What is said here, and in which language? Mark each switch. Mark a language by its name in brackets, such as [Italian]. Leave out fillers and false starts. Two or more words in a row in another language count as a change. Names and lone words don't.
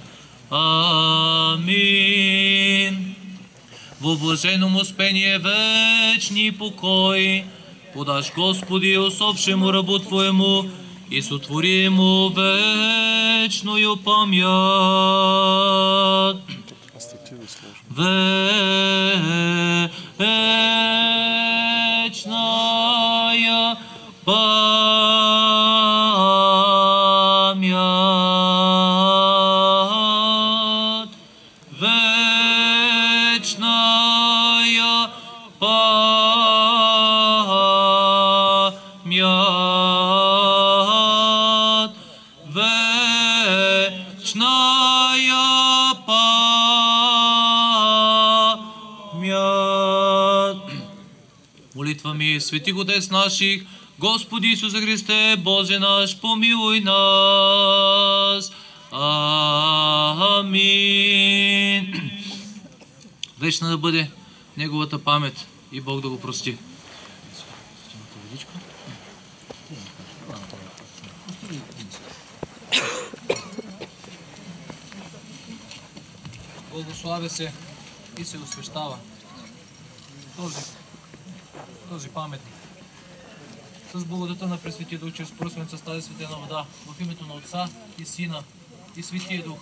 [Church Slavic] Амин. В блаженном успение вечни покой подаш, Господи, усопшему рабу Твоему, и сотвори му вечною памят. Вечная памят. Вечная памят. Вечная памят. Молитва ми: Свети Отец наших, Господи Исусе Христе, Боже наш, помилуй нас. Амин. [Bulgarian] Вечна да бъде Неговата памет и Бог да го прости. Благославя се и се освещава този паметник с благодата на Пресветия Дух, чрез пръсването с тази светена вода, в името на Отца и Сина и Светия Дух.